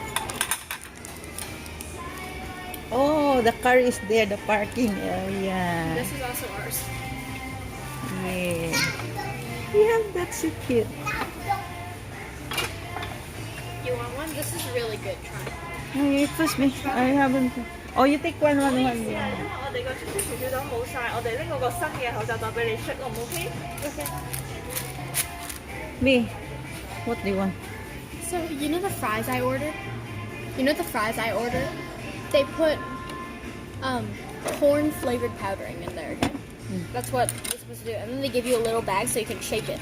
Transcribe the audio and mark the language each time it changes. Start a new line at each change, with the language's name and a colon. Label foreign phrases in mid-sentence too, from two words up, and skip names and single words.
English: Oh, the car is there, the parking area. This is also ours. Yeah. Yeah, that's so cute. You want one? This is really good. Try. Hey, first me. I haven't. Oh, you take one.
Cantonese: 我哋個出出條都好晒，我哋拎嗰個新嘅口罩袋俾你出，好唔 OK？OK。
English: Me, what do you want? So you know the fries I ordered? They put corn flavored powdering in there again. That's what you're supposed to do. And then they give you a little bag so you can shake it.